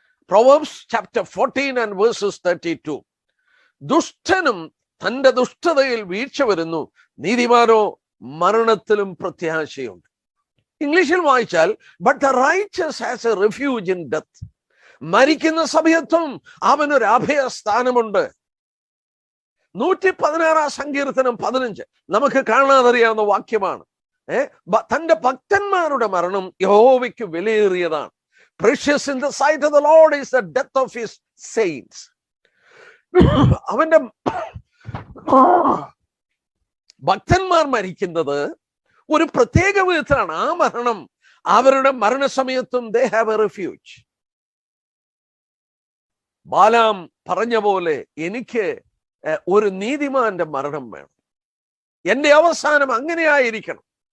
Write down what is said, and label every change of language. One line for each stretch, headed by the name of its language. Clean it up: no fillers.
English: Proverbs chapter 14 and verses 32.
Malayalam: ദുഷ്ടനും തന്റെ ദുഷ്ടതയിൽ വീഴ്ച വരുന്നു, നീതിമാനോ മരണത്തിലും പ്രത്യാശയുണ്ട്. ഇംഗ്ലീഷിൽ വായിച്ചാൽ
English: But the riches has a refuge in death.
Malayalam: മരിക്കുന്ന സമയത്തും അവനൊരു അഭയസ്ഥാനമുണ്ട്. 116 സങ്കീർത്തനം 15 നമുക്ക് കാണാതറിയാവുന്ന വാക്യമാണ്. തന്റെ ഭക്തന്മാരുടെ മരണം യഹോവയ്ക്ക് വിലയേറിയതാണ്.
English: Precious in the sight of the Lord is the death of his saints.
Malayalam: അവന്റെ ഭക്തന്മാർ മരിക്കുന്നത് ഒരു പ്രത്യേക വിധത്തിലാണ്. ആ മരണം അവരുടെ മരണസമയത്തും
English: they have a refuge.
Malayalam: ബാലാം പറഞ്ഞ പോലെ എനിക്ക് ഒരു നീതിമാന്റെ മരണം വേണം, എന്റെ അവസാനം അങ്ങനെയായിരിക്കണം.